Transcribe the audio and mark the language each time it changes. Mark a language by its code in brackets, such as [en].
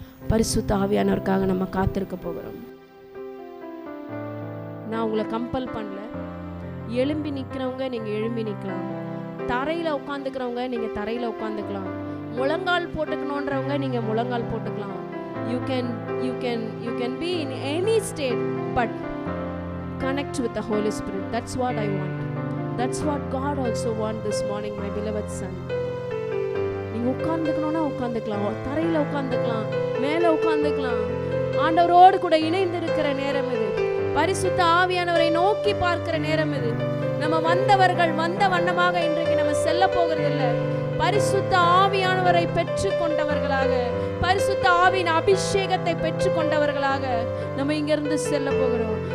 [ta] பரிசுத்த ஆவியானவருக்காக நம்ம காத்திருக்க போகிறோம். நான் உங்களை கம்பல் பண்ணல. எழும்பி நிற்கிறவங்க நீங்கள் எழும்பி நிற்கலாம். தரையில் உட்காந்துக்கிறவங்க நீங்கள் தரையில் உட்காந்துக்கலாம். முழங்கால் போட்டுக்கணுன்றவங்க நீங்கள் முழங்கால் போட்டுக்கலாம். [en] You can be in any state, but connect with the Holy Spirit. That's what I want. That's what God also want this morning, my beloved son. [ta] நீங்க உட்கார்ந்துக்கணும்னா உட்கார்ந்துக்கலாம், தரையில் உட்கார்ந்துக்கலாம், மேலே உட்கார்ந்துக்கலாம். ஆண்டவரோடு கூட இணைந்து இருக்கிற நேரம் இது. பரிசுத்த ஆவியானவரை நோக்கி பார்க்கிற நேரம் இது. நம்ம வந்தவர்கள் வந்த வண்ணமாக இன்றைக்கு நம்ம செல்ல போகிறதில்லை. பரிசுத்த ஆவியானவரை பெற்று கொண்டவர்களாக, பரிசுத்த ஆவியின் அபிஷேகத்தை பெற்று கொண்டவர்களாக நம்ம இங்கிருந்து செல்ல போகிறோம்.